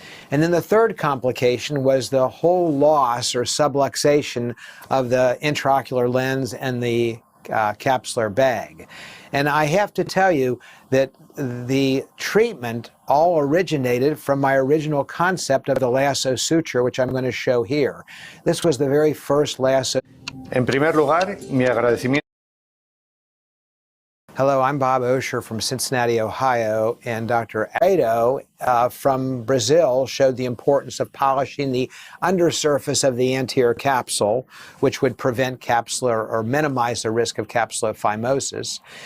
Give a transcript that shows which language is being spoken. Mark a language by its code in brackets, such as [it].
[en] And then the third complication was the whole loss or subluxation of the intraocular lens and the capsular bag. And I have to tell you that the treatment all originated from my original concept of the lasso suture, which I'm going to show here. This was the very first lasso. [es] En primer lugar, mi agradecimiento. [en] Hello, I'm Bob Osher from Cincinnati, Ohio, and Dr. Ado from Brazil showed the importance of polishing the undersurface of the anterior capsule, which would prevent capsular or minimize the risk of capsular phimosis.